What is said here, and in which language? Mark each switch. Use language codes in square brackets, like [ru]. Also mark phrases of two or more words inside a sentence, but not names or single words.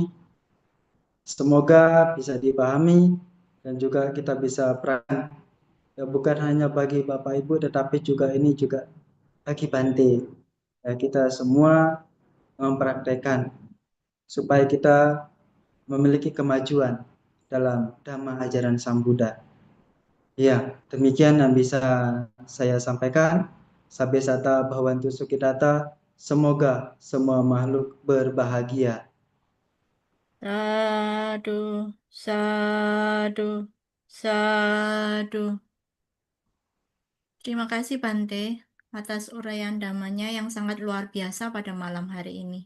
[id] Semoga bisa dipahami dan juga kita bisa peran, ya, bukan hanya bagi Bapak Ibu tetapi juga ini juga bagi Bante. Ya, kita semua mempraktekkan supaya kita memiliki kemajuan dalam Dhamma ajaran Sang Buddha. Ya, demikian yang bisa saya sampaikan. [pi] Sabbe sata bhavantu sukhidata. [id] Semoga semua makhluk berbahagia. [pi] Sadu, sadu, sadu. [id] Terima kasih Bante atas uraian damanya yang sangat luar biasa pada malam hari ini.